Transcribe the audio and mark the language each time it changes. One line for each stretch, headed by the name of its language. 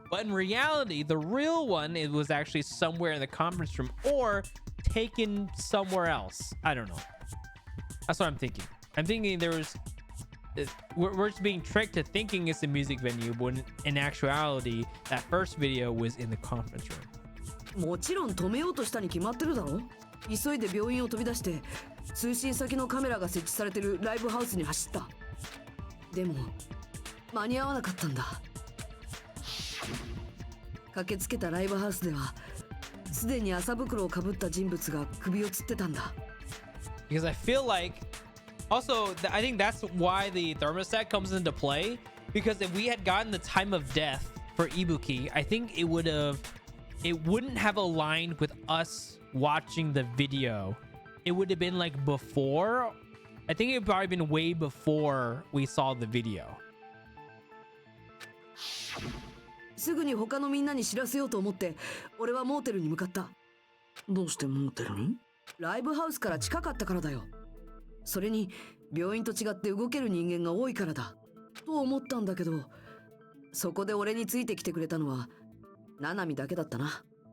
English: But in reality, the real one, it was actually somewhere in the conference room or taken somewhere else. I don't know. That's what I'm thinking. I'm thinking there was... We're just being tricked to thinking it's a music venue, when in actuality, that first video was in the conference room.
Japanese: もちろん止めようとしたに決まってるだろ。急いで病院を飛び出して通信先のカメラが設置されてるライブハウスに走った。でも間に合わなかったんだ。駆けつけたライブハウスではすでに麻袋をかぶった人物が首を吊ってたんだ。
English: Because I feel like also I think that's why the thermostat comes into play, because if we had gotten the time of death for Ibuki, I think it wouldn't have aligned with us watching the video. It would have been like before. I think it would probably been way before we saw the video.
Japanese: すぐに他のみんなに知らせようと思って俺はモーテルに向かった。どうしてモーテルに？ライブハウスから近かったからだよ。それに病院と違って動ける人間が多いからだと思ったんだけど、そこで俺についてきてくれたのは七海だけだったな。